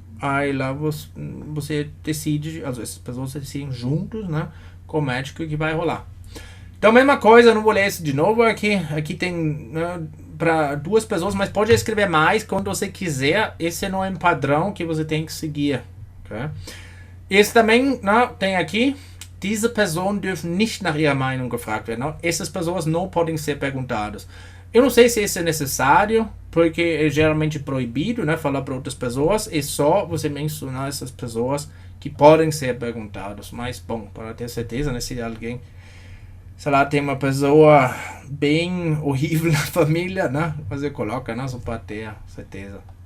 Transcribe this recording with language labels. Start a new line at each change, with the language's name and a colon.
Portuguese: Aí lá você decide, essas pessoas decidem juntos, né, com o médico que vai rolar. Então, mesma coisa, eu não vou ler isso de novo aqui. Aqui tem, né, para duas pessoas, mas pode escrever mais quando você quiser. Esse não é um padrão que você tem que seguir. Okay? Esse também, né, tem aqui.
German: Diese Personen dürfen nicht nach ihrer Meinung gefragt werden.
Portuguese: Essas pessoas não podem ser perguntadas. Eu não sei se isso é necessário, porque é geralmente proibido, né, falar para outras pessoas. É só você mencionar essas pessoas que podem ser perguntadas. Mas, bom, para ter certeza, né, se alguém, sei lá, tem uma pessoa bem horrível na família, né, você coloca, né, só para ter certeza.